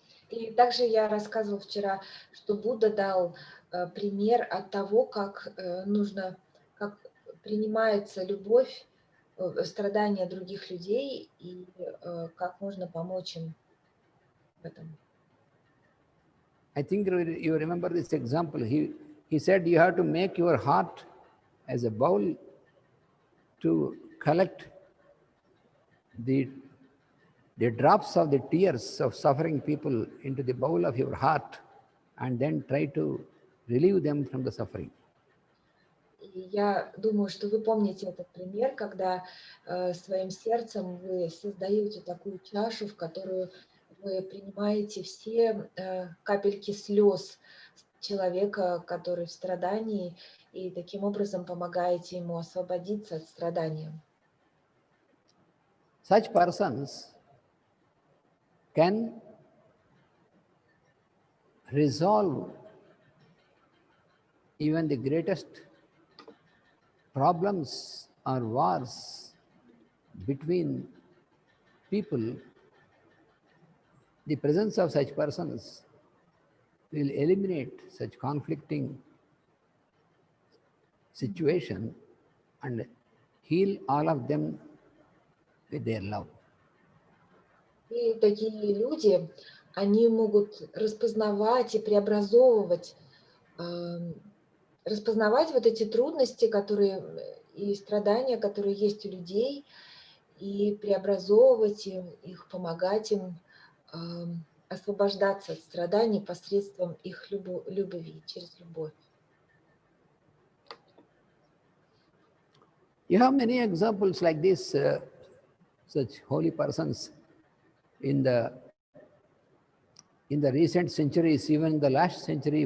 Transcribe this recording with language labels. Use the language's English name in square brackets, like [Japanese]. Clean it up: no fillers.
[Russian] и также я рассказывала вчера, что Будда дал пример от того, как нужно, как принимается любовь, страдания других людей, и как можно помочь им в этом. [English] I think you remember this example. He said you have to make your heart as a bowl to collect the drops of the tears of suffering people into the bowl of your heart, and then try to relieve them from the suffering. [Russian] И я думаю, что вы помните этот пример, когда своим сердцем вы создаете такую чашу, в которую вы принимаете все капельки слез человека, который в страдании, и таким образом помогаете ему освободиться от страдания. [English] Such persons can resolve even the greatest problems or wars between people. The presence of such persons will eliminate such conflicting situation and heal all of them with their love. [Russian] И такие люди, они могут распознавать и преобразовывать, распознавать вот эти трудности, которые и страдания, которые есть у людей, и преобразовывать их, помогать им освобождаться от страданий посредством их любви, через любовь. [English] You have many examples like this, such holy persons in the recent centuries, even the last century.